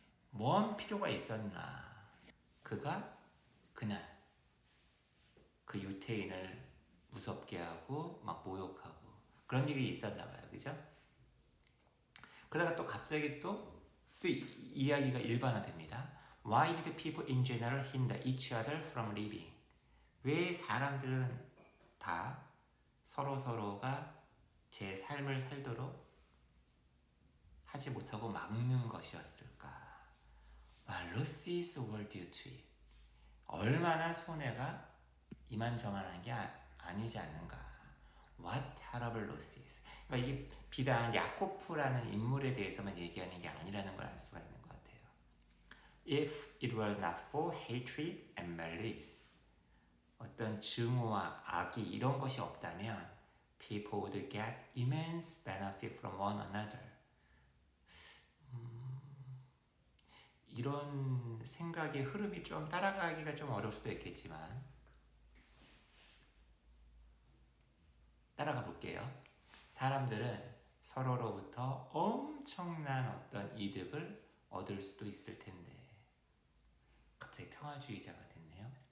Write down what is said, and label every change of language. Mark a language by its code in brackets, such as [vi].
[ko] 뭔 필요가 있었나? 그가 그날 그 유태인을 무섭게 하고 막 모욕하고 그런 일이 있었나 봐요. 그죠? 그러다가 또 갑자기 또 이야기가 일반화됩니다. [en] Why did people in general hinder each other from living? [ko] 왜 사람들은 다 서로가 제 삶을 살도록 하지 못하고 막는 것이었을까? [en] losses were due to it. [ko] 얼마나 손해가 이만저만한 게 아니지 않는가? [en] What terrible losses. [ko] 그러니까 이게 비단 야코프라는 인물에 대해서만 얘기하는 게 아니라는 걸 알 수가 있는 것 같아요. [en] If it were not for hatred and malice, [ko] 어떤 증오와 악이 이런 것이 없다면 [en] people would get immense benefit from one another. [ko] 이런 생각의 흐름이 좀 따라가기가 좀 어려울 수도 있겠지만 따라가 볼게요. 사람들은 서로로부터 엄청난 어떤 이득을 얻을 수도 있을 텐데 갑자기 평화주의자가 됐네요.